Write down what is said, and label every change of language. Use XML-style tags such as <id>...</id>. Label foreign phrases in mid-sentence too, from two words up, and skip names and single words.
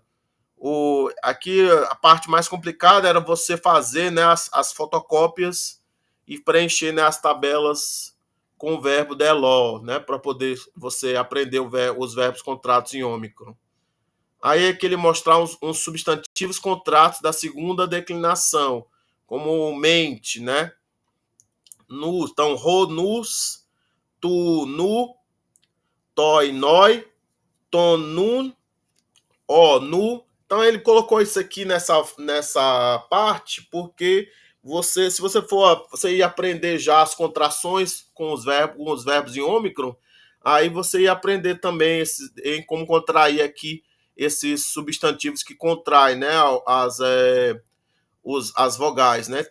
<pt>Aqui a parte mais complicada era você fazer, né, as fotocópias e preencher, né, as tabelas com o verbo deló, né, para poder você aprender os verbos contratos em ômicron. Aí é que ele mostrar uns substantivos contratos da segunda declinação, como mente, né?</pt> <el>Nu, então, ro, nus, tu, nu, toi, noi, ton, nun, ó, nu.</el> <pt>Então, ele colocou isso aqui nessa parte, porque se você você ia aprender já as contrações com os verbos em ômicron, aí você ia aprender também em como contrair aqui esses substantivos que contraem, né, as vogais, né?</pt>